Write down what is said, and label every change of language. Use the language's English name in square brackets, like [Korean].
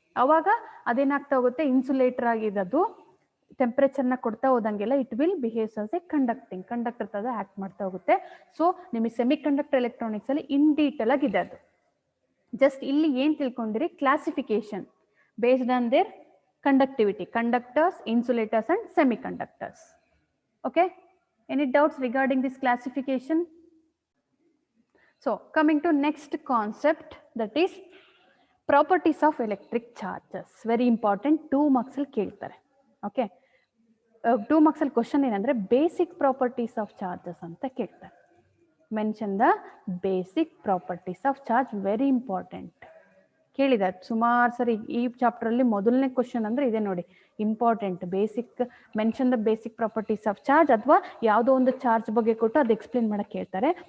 [Kannada] ಅವಾಗ ಅದೇನಾಗ್ತಾ ಹೋಗುತ್ತೆ, ಇನ್ಸುಲೇಟರ್ ಆಗಿರೋದು ಟೆಂಪ್ರೇಚರ್ನ ಕೊಡ್ತಾ ಹೋದಂಗೆಲ್ಲ [English] it will behaves as a conductor [Kannada] ಥರ ಆ್ಯಕ್ಟ್ ಮಾಡ್ತಾ ಹೋಗುತ್ತೆ. ಸೊ ನಿಮಗೆ ಸೆಮಿ ಕಂಡಕ್ಟರ್ ಎಲೆಕ್ಟ್ರಾನಿಕ್ಸಲ್ಲಿ ಇನ್ ಡೀಟೇಲ್ ಆಗಿದೆ ಅದು. [English] just [Kannada] ಇಲ್ಲಿ ಏನು ತಿಳ್ಕೊಂಡಿರಿ, [English] Classification based on their conductivity, conductors, insulators and semiconductors. Okay, any doubts regarding this classification? So coming to next concept, that is properties of electric charges. Very important, 2 marks [Kannada] ಅಲ್ಲಿ ಕೇಳ್ತಾರೆ. [English] Okay, 2 marks ಅಲ್ಲಿ question ಏನಂದ್ರೆ basic properties of charges [Kannada] ಅಂತ ಕೇಳ್ತಾರೆ. [English] Mention the basic properties of charge. Very important, [Kannada] ಕೇಳಿದ ಸುಮಾರು ಸರಿ ಈ [English] Chapter ಅಲ್ಲಿ. [Kannada] ಮೊದಲನೇ ಕ್ವಶನ್ ಅಂದ್ರೆ ಇದೆ ನೋಡಿ, important. Basic [English] mention the basic properties of charge, [Kannada] ಅಥವಾ ಯಾವುದೋ ಒಂದು ಚಾರ್ಜ್ ಬಗ್ಗೆ ಕೊಟ್ಟು ಅದು ಎಕ್ಸ್ಪ್ಲೇನ್ ಮಾಡಕ್ಕೆ ಹೇಳ್ತಾರೆ.